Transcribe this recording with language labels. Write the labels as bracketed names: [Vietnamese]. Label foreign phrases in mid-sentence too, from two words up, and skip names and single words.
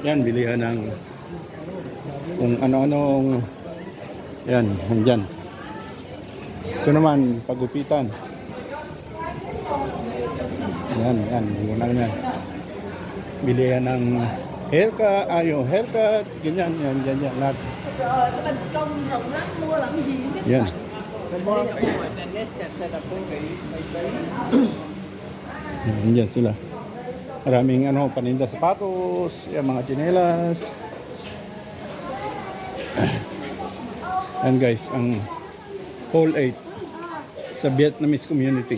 [Filipino] Yan, bilihan ng kung ano-anong yan, nandyan. Ito naman, pagupitan. Yan, muna yan. Bilihan ng haircut, ganyan, yan, lahat. [Vietnamese] Công rộng lắm, mua làm gì biết. [Filipino] Yan. Yan sila. Maraming paninda sapatos, yan, mga tsinelas. Yan guys, ang Hall 8 sa [English] Vietnamese community.